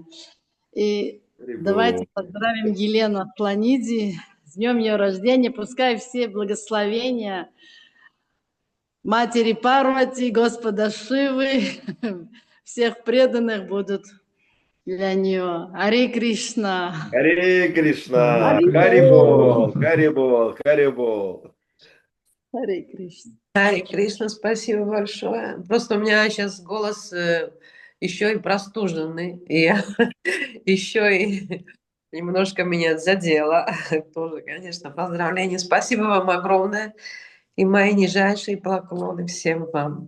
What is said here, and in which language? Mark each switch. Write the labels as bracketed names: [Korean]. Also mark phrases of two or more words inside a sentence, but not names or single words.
[Russian] И давайте поздравим Елену Планиди с днем ее рождения. Пускай все благословения Матери Парвати, Господа Шивы, всех преданных будут для нее. Харе Кришна. Харе Кришна, Харибол, Харибол, Харибол. Харе Кришна. Харе Кришна, спасибо большое. Просто у меня сейчас голос еще и простуженный, и я еще и немножко меня задело. Тоже, конечно, поздравления. Спасибо вам огромное. И мои нижайшие поклоны всем вам.